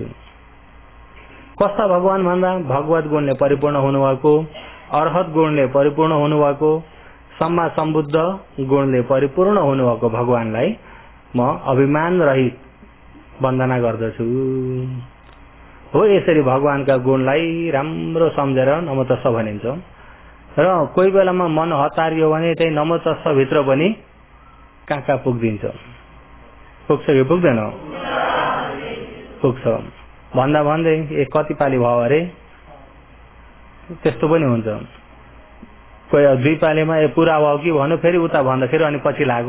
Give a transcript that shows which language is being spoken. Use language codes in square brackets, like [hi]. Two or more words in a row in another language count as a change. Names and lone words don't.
[ne] कस्ता भगवान भन्दा भगवत गुणले परिपूर्ण हुनुभएको, अर्हत गुणले परिपूर्ण हुनुभएको, [pi] सम्मा सम्बुद्ध [ne] गुणले परिपूर्ण हुनुभएको भगवानलाई म अभिमान रहित वन्दना गर्दछु। हो, यसरी भगवानका गुणलाई राम्रो सम्झेर [pi] नमो तस्स [ne] भनिन्छ। र कोही बेलामा मन हतारियो भने त्यही [pi] नमो तस्स [ne] भित्र पनि कहाँ पुग्दिन्छ? पुग्छ कि पुग्दैन? पुग्छ। भन्दा भन्दै कति पाली भयो अरे, त्यस्तो पनि हुन्छ। कोही दुई पालीमा पुरा भयो कि भन्नु, फेरि उता भन्दाखेरि अनि पछि लाग्यो।